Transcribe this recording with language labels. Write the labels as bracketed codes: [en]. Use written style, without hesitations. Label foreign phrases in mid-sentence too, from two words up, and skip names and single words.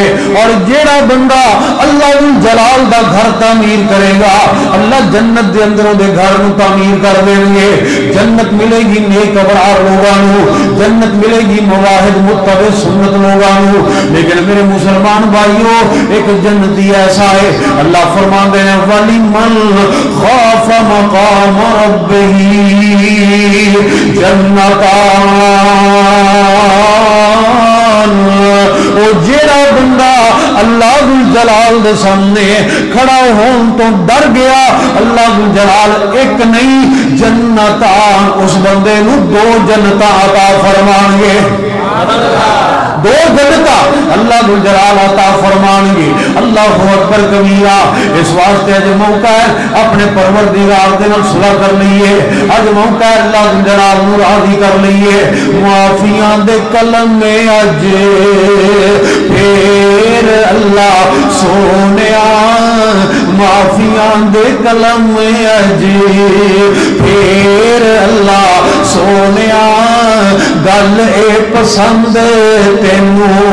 [pa] اور جیہڑا بندہ اللہ جلال دا گھر تعمیر کرے گا، اللہ جنت کے اندر اوہدے گھر نوں تعمیر کر دیں گے. جنت ملے گی نیک ابرار لوگوں نوں، جنت ملے گی موحد متبع سنت لوگوں نوں. [ur] لیکن میرے مسلمان بھائیوں، ایک جنتی ایسا ہے، اللہ فرماتے ہیں [ar] ولمن خاف مقام ربه جنتان. [pa] او جیہڑا بندہ اللہ ذو الجلال دے سامنے کھڑا ہونے توں ڈر گیا، اللہ ذو الجلال ایک نہیں جنتان، اس بندے نوں دو جنتاں عطا فرمائیں گے. دو جنت اللہ ذو الجلال عطا فرمائیں گے. [ar] الله أكبر كبيرا. [pa] اس واسطے اج موقع ہے اپنے پروردگار دے نال صلح کر لئیے. اج موقع ہے اللہ ذو الجلال نوں راضی کر لئیے. معافیاں دے قلم میں اج پھر اللہ سوہنیا، معافیاں دے قلم میں اج پھر اللہ سوہنیا، گل اے پسند تینوں